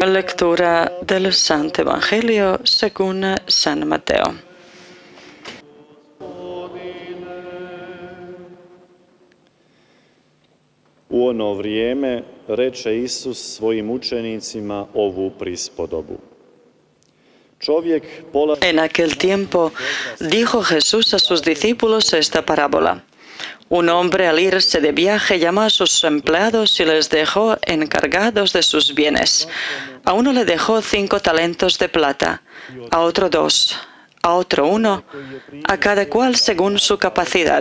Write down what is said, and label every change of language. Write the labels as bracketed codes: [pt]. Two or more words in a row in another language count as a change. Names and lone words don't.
[es] Lectura del Santo Evangelio según San Mateo. [hr] U ono vrijeme reče Isus svojim učenicima ovu prispodobu. Čovjek polazi... [es] En aquel tiempo dijo Jesús a sus discípulos esta parábola. Un hombre al irse de viaje llamó a sus empleados y les dejó encargados de sus bienes. A uno le dejó 5 talentos de plata, a otro 2, a otro 1, a cada cual según su capacidad.